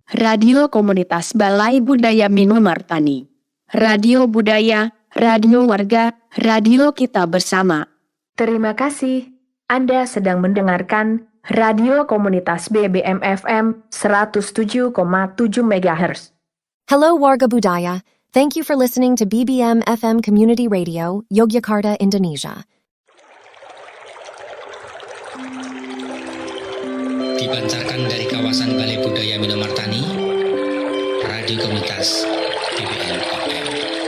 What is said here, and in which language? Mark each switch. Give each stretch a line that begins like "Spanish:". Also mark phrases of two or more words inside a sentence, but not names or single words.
Indonesian: radio komunitas Balai Budaya Minomartani. Radio budaya, radio warga, radio kita bersama. Terima kasih. Anda sedang mendengarkan radio komunitas BBM FM 107,7 MHz. Hello, warga budaya.
English: Thank you for listening to BBM FM Community Radio, Yogyakarta, Indonesia.
Indonesian: Dipancarkan dari kawasan Balai Budaya Minomartani, radio komunitas BBM FM.